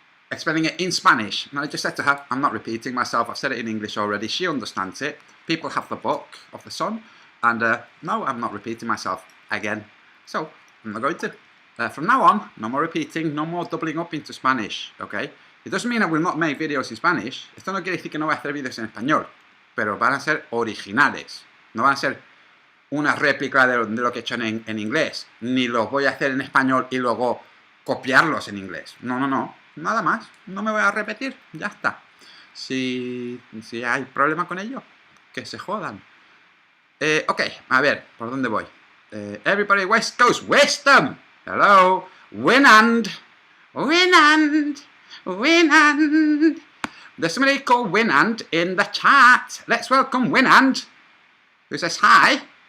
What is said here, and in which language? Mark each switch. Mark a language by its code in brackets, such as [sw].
[en] Explaining it in Spanish, and I just said to her, I'm not repeating myself, I've said it in English already, she understands it. People have the book of the sun, and no, I'm not repeating myself again. So, I'm not going to. From now on, no more repeating, no more doubling up into Spanish, okay? It doesn't mean I will not make videos in Spanish. [es] Esto no quiere decir que no voy a hacer vídeos en español, pero van a ser originales. No van a ser una réplica de lo que he hecho en inglés, ni los voy a hacer en español y luego copiarlos en inglés. No. Nada más, no me voy a repetir, ya está. Si hay problema con ello, que se jodan. Ok, a ver, ¿por dónde voy? [en] Everybody West Coast, Westham. Hello, Winand. There's somebody called Winand in the chat. Let's welcome Winand, who says hi.